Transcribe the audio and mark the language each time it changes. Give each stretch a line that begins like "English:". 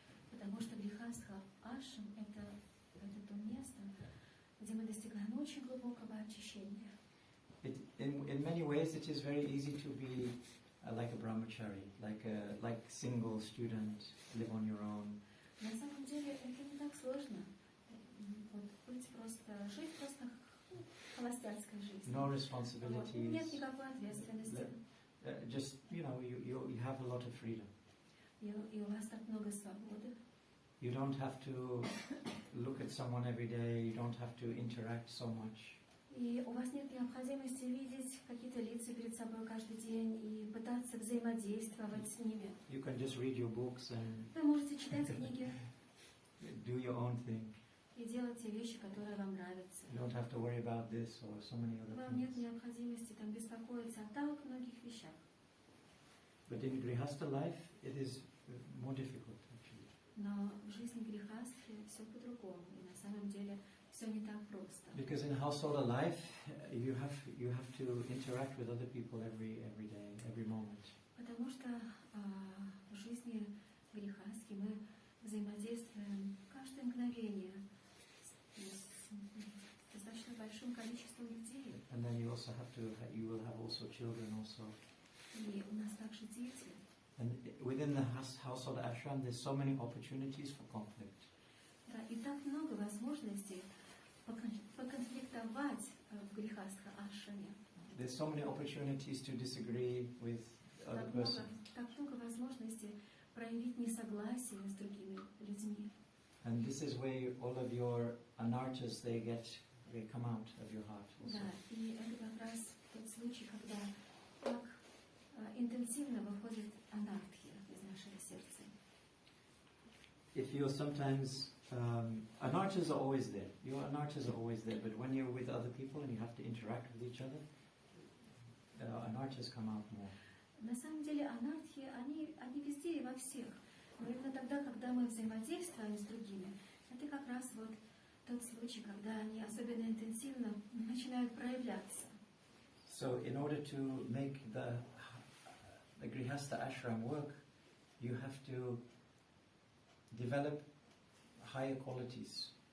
Russian: Потому что грехастха ашрам — это то место, где мы достигаем очень глубокого очищения.
English: In many ways, it is very easy to be like a brahmachari, like single student, live on your own.
Russian: На самом деле это не так сложно. Вот жить просто холостяцкой жизнью.
English: No responsibilities.
Russian: Нет никакой ответственности.
English: Just you have a lot of freedom.
Russian: И у вас так много свободы.
English: You don't have to look at someone every day. You don't have to interact so much.
Russian: И у вас нет необходимости видеть какие-то лица перед собой каждый день и пытаться взаимодействовать с ними.
English: You can just read your books and
Russian: Вы можете читать книги
English: do your own thing.
Russian: и делать те вещи, которые вам нравятся.
English: You don't have to worry about this or so many other
Russian: Вам нет
English: things.
Russian: необходимости там беспокоиться о так многих вещах.
English: But in Grihastha life, it is more difficult actually.
Russian: Но в жизни грехастхи все по-другому. И на самом деле все не так просто.
English: Because in household life, you have to interact with other people every day, every moment.
Russian: Потому что в жизни грехастхи мы взаимодействуем каждое мгновение с достаточно большим количеством людей.
English: And then you will have also children also.
Russian: И у нас также дети.
English: And within the household ashram, there's so many opportunities for conflict.
Russian: Да, и так много возможностей поконфликтовать в грехастха ашраме.
English: There's so many opportunities to disagree with other person.
Russian: Так много возможностей проявить несогласие с другими людьми.
English: And this is where all of your anarthas, they come out of your heart also.
Russian: Да, и это как раз тот случай, когда так интенсивно выходит анархия из нашего сердца.
English: If you're sometimes anarthas are always there. Your anarthas are always there, but when you're with other people and you have to interact with each other, anarthas come out more.
Russian: На самом деле анархии, они везде и во всех. Но именно тогда, когда мы взаимодействуем с другими, это как раз вот тот случай, когда они особенно интенсивно начинают проявляться.
English: So in order to make the Grihastha ashram work, you have to develop higher qualities.